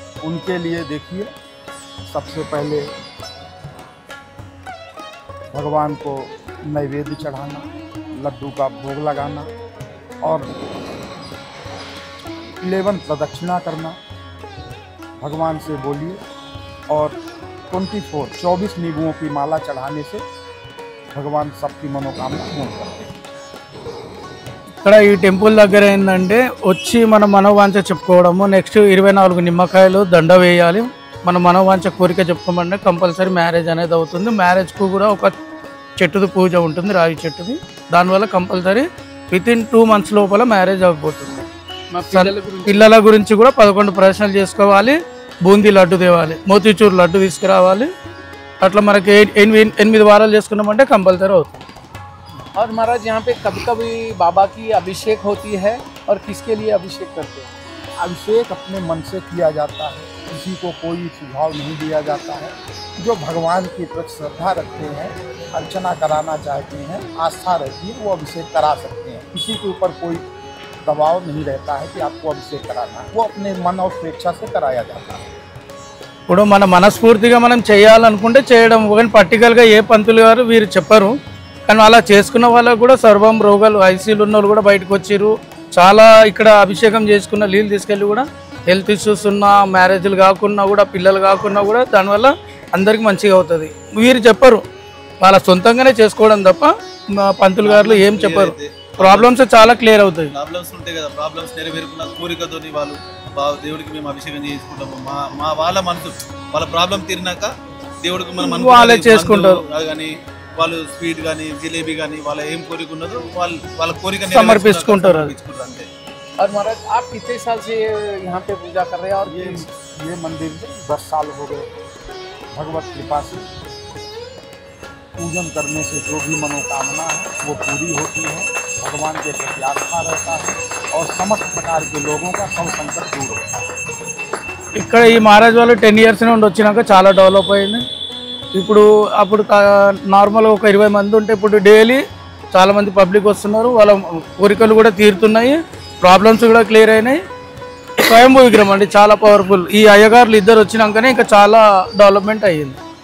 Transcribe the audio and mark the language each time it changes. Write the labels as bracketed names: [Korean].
[Hindi] उनके लिए देखिए, सबसे पहले भगवान को नैवेद्य चढ़ाना, लड्डू का भोग लगाना और 11 प्रदक्षिणा करना। भगवान से बोलिए और 24 नींबुओं की माला चढ़ाने से भगवान सबकी मनोकामना पूर्ण करते हैं। [Telugu] ఇక్కడ ఈ టెంపుల్ దగ్గర ఏంటంటే వచ్చి మన మనోవాంఛ చెప్పుకోవడము, నెక్స్ట్ 24 నిమ్మకాయలు దండ వేయాలి. మన మనోవాంఛ కోరిక చెప్పుకోమంటే కంపల్సరీ మ్యారేజ్ అనేది అవుతుంది. మ్యారేజ్కు కూడా ఒక చెట్టుది పూజ ఉంటుంది, రావి చెట్టుది. దానివల్ల కంపల్సరీ వితిన్ 2 months లోపల మ్యారేజ్ అయిపోతుంది. పిల్లల గురించి కూడా 11 ప్రదర్శనలు చేసుకోవాలి. బూందీ లడ్డు తేవాలి, మోతీచూర్ లడ్డు తీసుకురావాలి. అట్లా మనకి 8 వారాలు చేసుకున్నామంటే కంపల్సరీ అవుతుంది. [Hindi] और महाराज यहाँ पे कभी कभी बाबा की अभिषेक होती है, और किसके लिए अभिषेक करते हैं? अभिषेक अपने मन से किया जाता है, किसी को कोई सुझाव नहीं दिया जाता है। जो भगवान की प्रति श्रद्धा रखते हैं, अर्चना कराना चाहते हैं, आस्था रहती है, वो अभिषेक करा सकते हैं। किसी के ऊपर कोई दबाव नहीं रहता है कि आपको अभिषेक कराना है, वो अपने मन और स्वेच्छा से कराया जाता है। [Telugu] ఇప్పుడు మన మనస్ఫూర్తిగా మనం చేయాలనుకుంటే చేయడం, కానీ పర్టికులర్గా ఏ పంతులు గారు వీరు చెప్పరు. కానీ అలా చేసుకున్న వాళ్ళకు కూడా సర్వం రోగాలు ఐసీలు ఉన్న వాళ్ళు కూడా బయటకు వచ్చారు. చాలా ఇక్కడ అభిషేకం చేసుకున్న నీళ్ళు తీసుకెళ్ళి కూడా హెల్త్ ఇష్యూస్ ఉన్న మ్యారేజ్లు కాకుండా కూడా పిల్లలు కాకుండా కూడా దానివల్ల అందరికీ మంచిగా అవుతుంది. వీరు చెప్పరు, వాళ్ళ సొంతంగానే చేసుకోవడం తప్ప మా పంతులు గారు ఏం చెప్పరు. ప్రాబ్లమ్స్ చాలా క్లియర్ అవుతాయి. ప్రాబ్లమ్స్ ఉంటాయి కదా, ప్రాబ్లమ్స్ నెరవేరుకున్న కోరికతో వాళ్ళు దేవుడికి మేము అభిషేకం చేసుకుంటాము. మా వాళ్ళ మనసు వాళ్ళ ప్రాబ్లం తీరినాక దేవుడికి మనం వాళ్ళే చేసుకుంటారు. కానీ వాళ్ళు స్వీట్ కానీ జిలేబీ కానీ వాళ్ళ ఏం కోరిక ఉన్నదో వాళ్ళ కోరిక సమర్పించుకుంటారు అంతే. [Hindi] और महाराज आप कितने साल से यहाँ पे पूजा कर रहे हैं? और ये मंदिर 10 साल हो गए। भगवत कृपा से पूजन करने से जो भी मनोकामना है वो पूरी होती है, भगवान के प्रति आस्था रहता है और समस्त प्रकार के लोगों का सब संकट दूर होता है। [Telugu] ఇక్కడ ఈ మహారాజ్ వాళ్ళు 10 years నుండి వచ్చినాక చాలా డెవలప్ అయింది. ఇప్పుడు అప్పుడు నార్మల్గా ఒక 20 మంది ఉంటే ఇప్పుడు డైలీ చాలామంది పబ్లిక్ వస్తున్నారు. వాళ్ళ కోరికలు కూడా తీరుతున్నాయి, ప్రాబ్లమ్స్ కూడా క్లియర్ అయినాయి. స్వయంభూ విగ్రహం అండి, చాలా పవర్ఫుల్. ఈ అయ్యగారులు ఇద్దరు వచ్చినాకనే ఇంకా చాలా డెవలప్మెంట్ అయ్యింది.